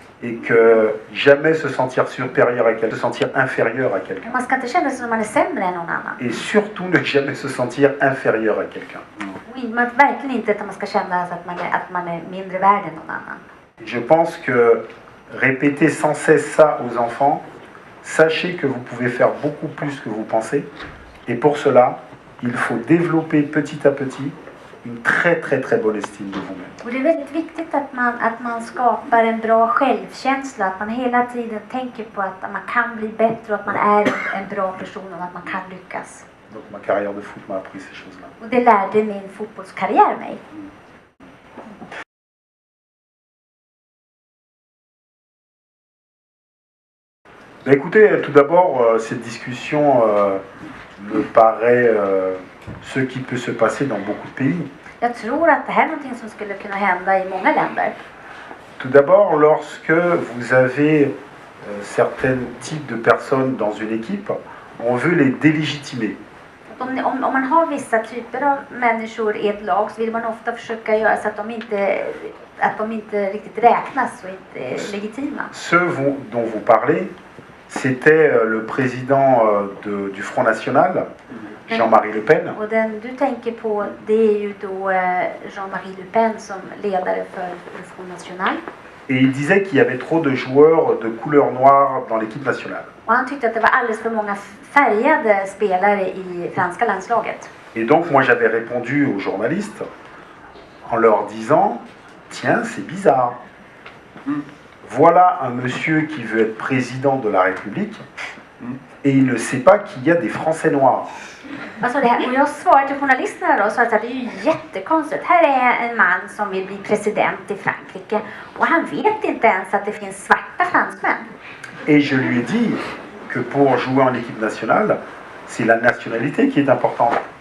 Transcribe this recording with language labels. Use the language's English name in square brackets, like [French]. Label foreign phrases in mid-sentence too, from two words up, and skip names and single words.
[French] Et que jamais se sentir supérieur à quelqu'un, se sentir inférieur à quelqu'un. [Swedish] Man ska inte känna sig som man är sämre än någon annan. [French] Et surtout ne jamais se sentir inférieur à quelqu'un. [Swedish] Och verkligen inte att man ska känna att man är mindre värd än någon annan. [French] Je pense que répéter sans cesse ça aux enfants, sachez que vous pouvez faire beaucoup plus que vous pensez. Et pour cela, il faut développer petit à petit une très bonne estime de vous-même. [Swedish] Och det är väldigt viktigt att man skapar en bra självkänsla, att man hela tiden tänker på att man kan bli bättre och att man är en bra person och att man kan lyckas. [French] Donc ma carrière de foot m'a appris ces choses-là. [Swedish] Och det lärde min fotbollskarriär mig. [French] Ben écoutez, tout d'abord, cette discussion me paraît ce qui peut se passer dans beaucoup de pays. [Swedish] Jag tror att det här är någonting som skulle kunna hända i många länder. [French] Tout d'abord, lorsque vous avez certains types de personnes dans une équipe, on veut les délégitimer. [Swedish] Om man har vissa typer av människor i ett lag så vill man ofta försöka göra så att de inte riktigt räknas och inte är legitima. [French] Ceux dont vous parlez, c'était le président du Front National, Jean-Marie Le Pen. [Swedish] Och den du tänker på, det är ju då Jean-Marie Le Pen som ledare för Front National. [French] Et il disait qu'il y avait trop de joueurs de couleur noire dans l'équipe nationale. [Swedish] Och han tyckte att det var alldeles för många färgade spelare i franska landslaget. [French] Et donc moi j'avais répondu aux journalistes en leur disant « Tiens, c'est bizarre. Voilà un monsieur qui veut être président de la République et il ne sait pas qu'il y a des Français noirs. » [Swedish] Alltså det här, och jag svarade till journalisterna då och sa att det är ju jättekonstigt. Här är en man som vill bli president i Frankrike och han vet inte ens att det finns svarta fransmän. [French] Et je lui ai dit que pour jouer en équipe nationale, c'est la nationalité qui est importante.